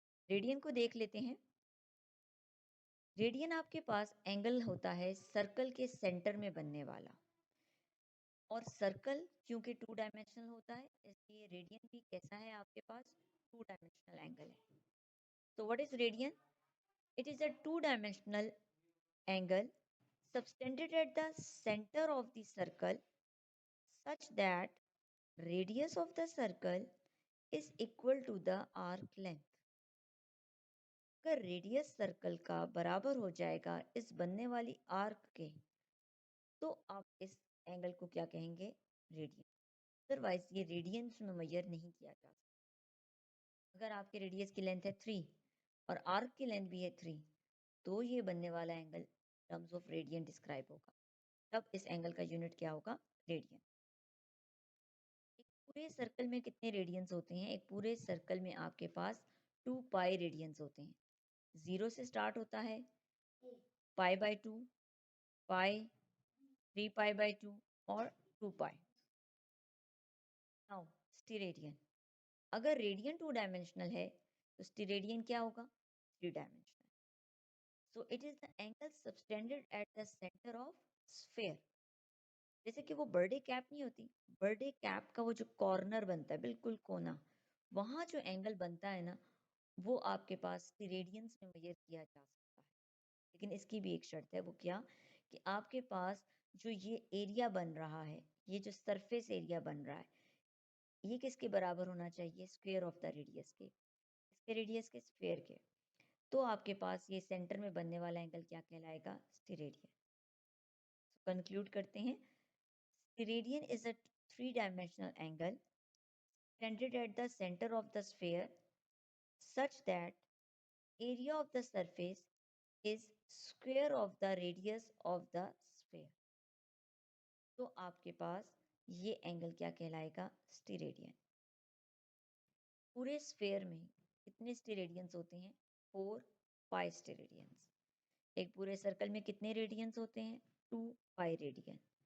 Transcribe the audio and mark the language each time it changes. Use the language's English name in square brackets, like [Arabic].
[Urdu] Radian کو دیکھ لیتے ہیں. ریڈین آپ کے پاس اینگل ہوتا ہے سرکل کے سینٹر میں بننے والا، اور سرکل کیونکہ 2 ڈائمینشنل ہوتا ہے اس لیے ریڈین بھی کیسا ہے آپ کے پاس؟ 2 ڈائمینشنل اینگل ہے. [English] تو what is radian? It is a 2 dimensional angle subtended at the center of the circle such that radius of the circle is equal to the arc length. [Urdu] اگر ریڈیس سرکل کا برابر ہو جائے گا اس بننے والی arc کے تو آپ اس اینگل کو کیا کہیں گے؟ ریڈین. ادروائز یہ ریڈینس میں میئر نہیں کیا جا سکتا. اگر آپ کے ریڈیس کی لینتھ ہے 3 اور آرک کی لینتھ بھی ہے 3 تو یہ بننے والا angle terms of radian describe ہوگا. تب اس اینگل کا یونٹ کیا ہوگا؟ ریڈین. ایک پورے سرکل میں کتنے ریڈینز ہوتے ہیں؟ ایک پورے سرکل میں آپ کے پاس 2 پائی ریڈینز ہوتے ہیں. 0 سے سٹارٹ ہوتا ہے، pi by 2، pi, 3 pi by 2 اور 2 پائی. ناؤ اسٹیریڈین. اگر ریڈین 2 ڈائمینشنل ہے تو اسٹیریڈین کیا ہوگا؟ 3 dimensional. [English] So it is the angle subtended at the center of sphere. [Urdu] جیسے کہ وہ برڈے کیپ نہیں ہوتی، برڈے کیپ کا وہ جو کارنر بنتا ہے بالکل کونا، وہاں جو اینگل بنتا ہے نا وہ آپ کے پاس ریڈینس میں میئر کیا جا سکتا ہے. لیکن اس کی بھی ایک شرط ہے، وہ کیا؟ کہ آپ کے پاس جو یہ ایریا بن رہا ہے، یہ جو سرفیس ایریا بن رہا ہے یہ کس کے برابر ہونا چاہیے؟ [English] square of the radius [Urdu] کے. اس کے ریڈیس کے اسفیئر کے. تو آپ کے پاس یہ سینٹر میں بننے والا اینگل کیا کہلائے گا؟ اسٹیریڈین. کنکلوڈ کرتے ہیں. [English] Steradian is a 3 dimensional angle extended at the center of the sphere such that area of the surface is square of the radius of the sphere. [Urdu] تو آپ کے پاس یہ اینگل کیا کہلائے گا؟ اسٹیریڈین. پورے اسفیئر میں کتنے اسٹیریڈینس ہوتے ہیں؟ 4 پائی اسٹیریڈینس. ایک پورے سرکل میں کتنے ریڈینس ہوتے ہیں؟ 2 پائی ریڈین.